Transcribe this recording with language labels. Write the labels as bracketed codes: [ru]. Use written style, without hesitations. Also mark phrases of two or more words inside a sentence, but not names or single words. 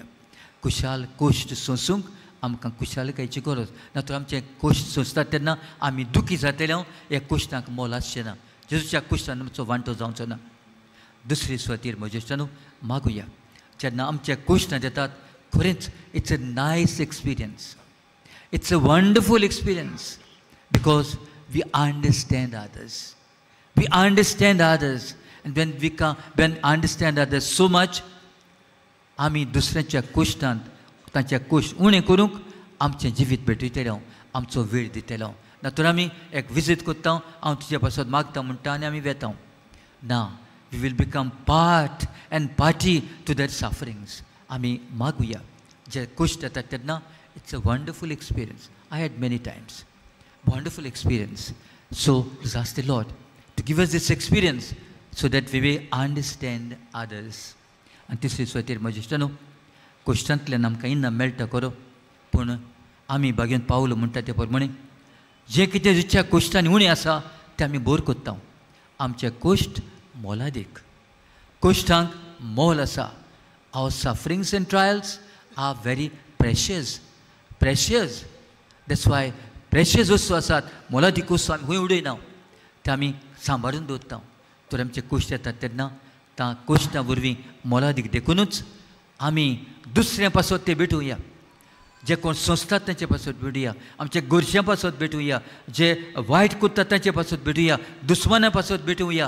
[kok] खुशाल कोश्ट सोंसूंक आमकां खुशालकायेची गरज. नातर आमचे कोश्ट सोंसतात तेन्ना आमी दुखी जातले, ह्या कोश्टांक मोल आसचें ना. जेजूच्या कोश्टान आमचो वांटो जावचो ना. दुसरे सुवातेर म्हजे इश्टानो मागुया. जेन्ना आमचे कोश्टां येतात, खरेंच [en] it's a nice experience. It's a wonderful experience because we understand others. We understand others and when understand others so much, [kok] आमी दुसऱ्यांच्या कोश्टांत तांचे कोश्ट उणें करूंक आमचें जिवीत भेटयतले, आमचो वेळ दितलो. नातर आमी एक विजीट करता, हांव तुजे पासून मागता म्हणटा आनी आमी वेता ना. [en] We will become part and party to that sufferings. [kok] आमी मागुया. जे कोश्ट येतात तेन्ना [en] it's a wonderful experience. I had many times wonderful experience. So ask the Lord to give us this experience so that we will understand others. [kok] आनी तिसरे सुवातेर म्हजे इश्टानो, कोश्टांतल्यान आमकां इनाम मेळटा खरो, पूण आमी बागेंत पावलो म्हणटा ते प्रमाणे जें कितें जेच्या कोश्टांनी उणें आसा तें आमी बोर कोत्ता. आमचे कोश्ट मोलादीक. कोश्टांक मोल आसा. [en] Our sufferings and trials are very precious. that's why precious [kok] वस्तू आसात, मोलादीक वस्तू आमी खंय उडयना, ते आमी सांबाळून दवरता. तर आमचे कोश्ट येतात तेन्ना त्या कोश्टां वरवीं मोलादीक देखूनच आमी दुसऱ्यां पासत ते भेटुया. जे कोण सोंसतात तांचे पासत भेटुया, आमच्या गोरश्यां पासत भेटुया, जे वायट करतात तांचे पासत भेटुया, दुस्मानां पासत भेटुया.